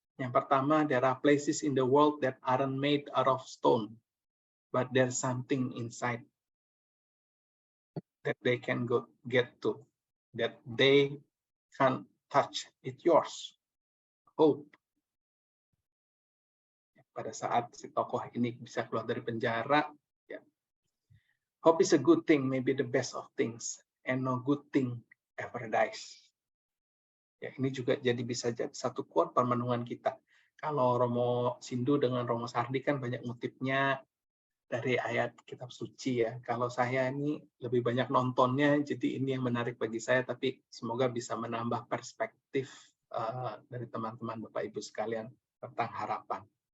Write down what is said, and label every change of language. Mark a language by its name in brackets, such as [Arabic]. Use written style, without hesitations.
[Indonesian] Yang pertama, [English] there are places in the world that aren't made out of stone, but there's something inside that they can get to, that they can touch. It's yours. Hope. [Indonesian] Pada saat si tokoh ini bisa keluar dari penjara, ya. [English] Hope is a good thing, maybe the best of things, and no good thing ever dies. [Indonesian] Ya, ini juga bisa jadi satu quote permenungan kita. Kalau Romo Sindu dengan Romo Sardi kan banyak ngutipnya dari ayat kitab suci ya. Kalau saya ini lebih banyak nontonnya, jadi ini yang menarik bagi saya, tapi semoga bisa menambah perspektif dari teman-teman Bapak Ibu sekalian tentang harapan.